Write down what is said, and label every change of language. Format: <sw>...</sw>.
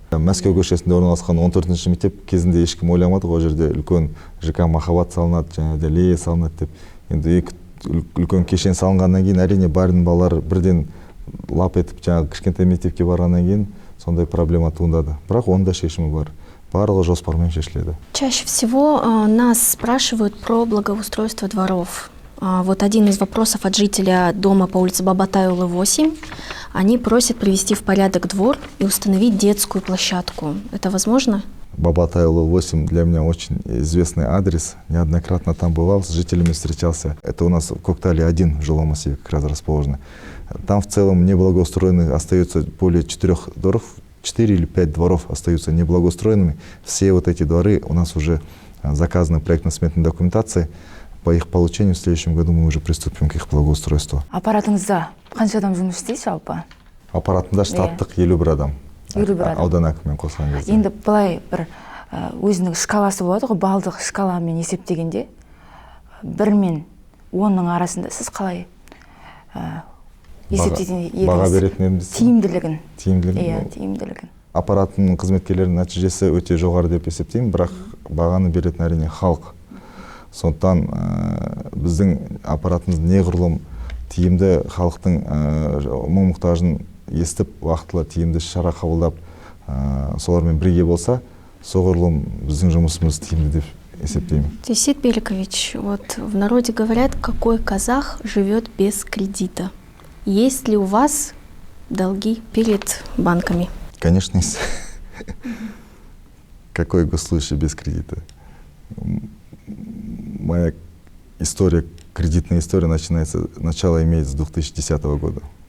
<kk>Мәскеу көшесінде орналасқан 14-ші мектеп кезінде ешкім ойламады, ол жерде үлкен ЖК Махаббат салынады, және де Лея салынады деп. Енді үлкен кешен салынғаннан кейін әрине бардың балалары бірден лап етіп жаңағы кішкентай мектепке барғаннан кейін сондай проблема туындады. Бірақ оның да шешімі бар. Барлығы жоспармен шешіледі.</kk> <ru>Чаще всего нас спрашивают про благоустройство дворов. Вот один из вопросов от жителя дома по улице Бабатаевой 8. Они просят привести в порядок двор и установить детскую площадку. Это возможно? Бабатаевой 8 для меня очень известный адрес. Неоднократно там бывал, с жителями встречался. Это у нас в Коктале один в жилом массиве как раз расположено. Там в целом неблагоустроенных остается более 4 дворов, 4 или 5 дворов остаются неблагоустроенными. Все вот эти дворы у нас уже заказаны проектно-сметной документацией. По их получению в следующем году мы уже приступим к их благоустройству.</ru> <kk>Аппаратыңызда қанша адам жұмыс істейді жалпы? Аппаратында штаттық 51 адам. 51 адам. Аудан әкімімен қосқан кезде. Енді былай бір өзінің шкаласы болады ғой, балдық шкаламен есептегенде 1 мен 10-ның арасында сіз қалай есептейтін едіңіз? Баға беретін едіңіз? Тиімділігін. Тиімділігін? Тиімділігін. Аппараттың қызметкерлерінің нәтижесі өте жоғары деп есептеймін, бірақ бағаны беретін әрине халық. Сондықтан біздің аппаратымыз неғұрлым тиімді халықтың мұң-мұқтажын естіп, уақытылы тиімді шара қабылдап, солармен бірге болса, соғұрлым біздің жұмысымыз тиімді деп есептеймін.</kk> <ru>Тесит Беликович, вот в народе говорят, какой казах живет без кредита. Есть ли у вас долги перед банками? Конечно, есть. Какой госслужащий без кредита? Моя история, кредитная история начало имеет с 2010 года.</ru>